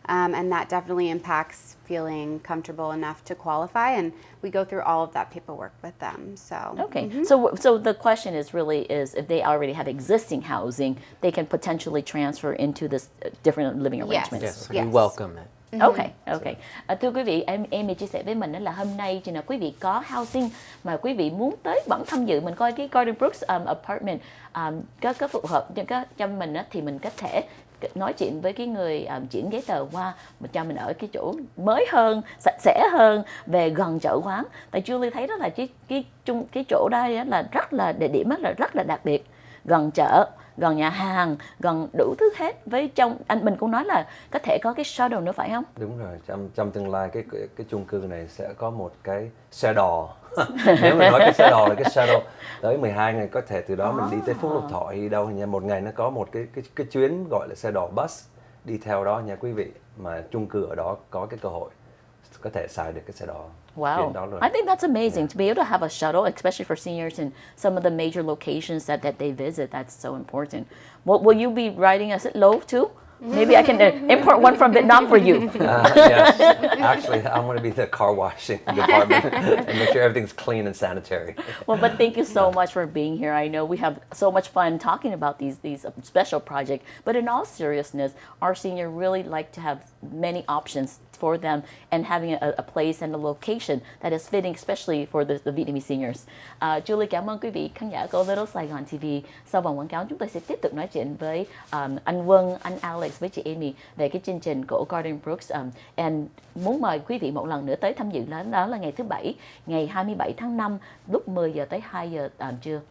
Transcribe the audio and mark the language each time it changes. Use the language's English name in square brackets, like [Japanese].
[English] And that definitely impacts feeling comfortable enough to qualify. And we go through all of that paperwork with them. So So the question is if they already have existing housing, they can potentially transfer into this different living arrangements. Yes, we welcome it. Okay. [Vietnamese] Thưa quý vị, em chia sẻ với mình đó là hôm nay chừng nào quý vị có housing mà quý vị muốn tới vẫn tham dự, mình coi cái Garden Brooks apartment có phù hợp cho mình á, thì mình có thể nói chuyện với cái người chuyển giấy tờ qua, cho mình ở cái chỗ mới hơn, sạch sẽ hơn, về gần chợ quán. Tại Julie thấy đó là cái chỗ đây là rất là địa điểm là rất là đặc biệt, gần chợ, gần nhà hàng, gần đủ thứ hết. Với mình cũng nói là có thể có cái shuttle nữa, phải không? Đúng rồi, trong tương lai cái chung cư này sẽ có một cái xe đò. Nếu mình nói cái xe đò là cái shuttle tới 12 ngày, có thể từ đó mình đi tới Phúc Lộc Thọ hay đâu nha. Một ngày nó có một cái chuyến gọi là xe đò bus đi theo đó nha quý vị, mà chung cư ở đó có cái cơ hội có thể xài được cái xe đò. [English] Wow, I think that's amazing to be able to have a shuttle, especially for seniors in some of the major locations that they visit. That's so important. Will you be riding a loaf too? Maybe I can import one from Vietnam for you. Yes, actually, I want to be the car washing department and make sure everything's clean and sanitary. Well, but thank you so much for being here. I know we have so much fun talking about these special projects. But in all seriousness, our senior really like to have many options for them and having a place and a location that is fitting, especially for the Vietnamese seniors. [Vietnamese] Julie cảm ơn quý vị khán giả của Little Saigon TV. Sau vòng quảng cáo, chúng tôi sẽ tiếp tục nói chuyện với anh Quân, anh Alex với chị Amy về cái chương trình của Garden Brooks. And muốn mời quý vị một lần nữa tới tham dự đó là ngày thứ Bảy, ngày 27 tháng 5 lúc 10 giờ tới 2 giờ trưa.